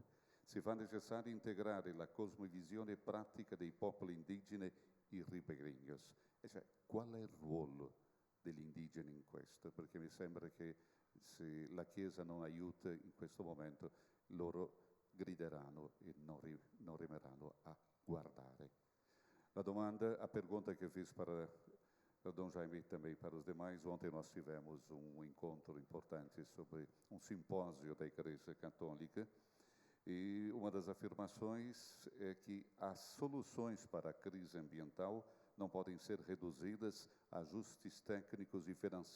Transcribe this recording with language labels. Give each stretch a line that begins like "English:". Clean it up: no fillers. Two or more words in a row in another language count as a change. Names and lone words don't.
Italian: Si fa necessario integrare la cosmovisione pratica dei popoli indigeni e ribellignos. E cioè, qual è il ruolo degli indigeni in questo? Perché mi sembra che se la Chiesa non aiuta in questo momento, loro grideranno e non rimarranno a guardare.
Portuguese: A pergunta que eu fiz para Dom Jaime e também para os demais, ontem nós tivemos encontro importante sobre simpósio da Igreja Católica e uma das afirmações é que as soluções para a crise ambiental não podem ser reduzidas a ajustes técnicos e financeiros.